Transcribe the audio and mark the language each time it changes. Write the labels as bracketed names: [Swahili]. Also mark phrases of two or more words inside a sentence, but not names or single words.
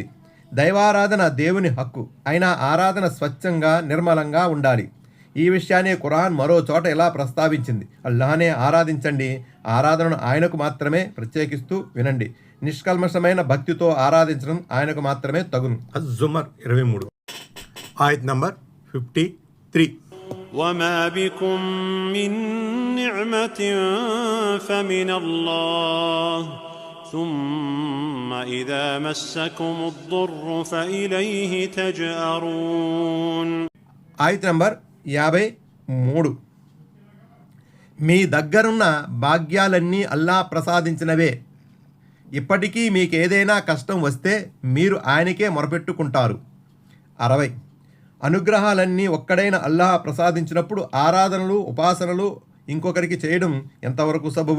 [Telugu] దైవారాధన దేవుని హక్కు, అయినా ఆరాధన స్వచ్ఛంగా నిర్మలంగా ఉండాలి. ఈ విషయాన్ని ఖురాన్ మరో చోట ఇలా ప్రస్తావించింది, అల్లాహనే ఆరాధించండి, ఆరాధనను ఆయనకు మాత్రమే ప్రత్యేకిస్తూ వినండి, నిష్కల్మషమైన భక్తితో ఆరాధించడం ఆయనకు మాత్రమే తగును. అజ్-జుమర్ 23. ఆయత్ నంబర్ 53. [Arabic] وما بكم من نعمة فمن الله ثم إذا مسكم الضر فإليه تجأرون. [Telugu] ఆయత్ నంబర్ 53. మీ దగ్గరున్న భాగ్యాలన్నీ అల్లా ప్రసాదించినవే. ఇప్పటికీ మీకేదైనా కష్టం వస్తే మీరు ఆయనకే మొరపెట్టుకుంటారు. 60. అనుగ్రహాలన్నీ ఒక్కడైన అల్లాహ్ ప్రసాదించినప్పుడు ఆరాధనలు, ఉపాసనలు ఇంకొకరికి చేయడం ఎంతవరకు సబబు?